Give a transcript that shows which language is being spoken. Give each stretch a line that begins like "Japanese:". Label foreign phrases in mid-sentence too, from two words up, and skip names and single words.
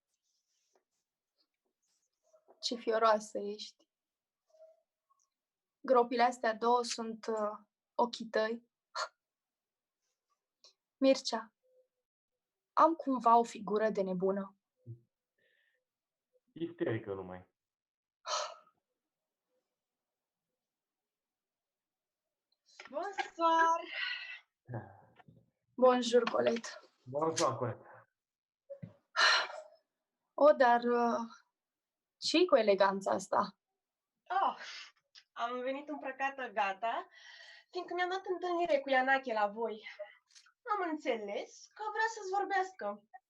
Romanian: Ce fioroasă ești. Gropile astea două sunt ochii tăi. Mircea, am cumva o figură de nebună. Isterică numai.
French: Bonsoir! Bonjour, Colette. Bonsoir, Colette.
Romanian: Dar ce-i cu eleganța asta? Am venit îmbrăcată gata, fiindcă mi-am dat întâlnire cu Ianache la voi. Am înțeles că vrea să-ți vorbească.